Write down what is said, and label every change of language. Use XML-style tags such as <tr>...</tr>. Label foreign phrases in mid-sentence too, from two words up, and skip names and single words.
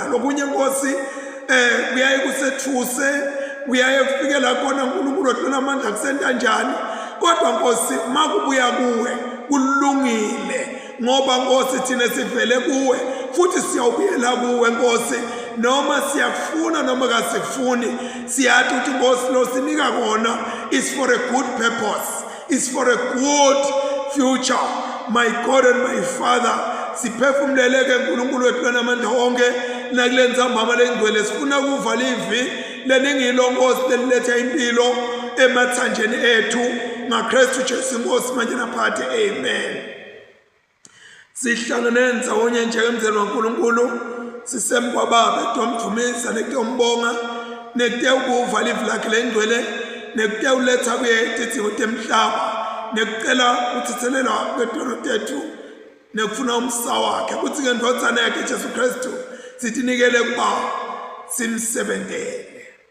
<ss>Lokunye Nkosi kuyaye kusethuse, kuyaye kufikela khona uNkulunkulu othona amandla kusenta njani, kodwa Nkosi makubuya kuwe kulungile, ngoba Nkosi thina sivele kuwe futhi siyawubuyela kuwe Nkosi, noma siyafuna noma kasifuni. Siyathi ukuthi Nkosi lo sinika kona</ss> <en>is for a good purpose, is for a good future. My God and my Father,</en> <ss>siphefumleleke uNkulunkulu wethu namandla onke nakule nzambama lengcwele, sifuna ukuvala ivi leningilo Nkosi leliletha impilo emathanjeni ethu ngaKristu Jesu Nkosi manje naphakade, amen. Sihlangene ndzawonye njengemzelo waNkulunkulu, sisemkwababa etomdumisa nekuyombonga nekuyekuvala ivi lakhe lengcwele nekuyuletha kuye tidzingo temhlaba nekucela uthithelelwa kwetolo tethu nekufuna umsa wakhe kuthi ke ndodzana yakhe Jesu Kristu sitinikele kuba simsebentele.</ss>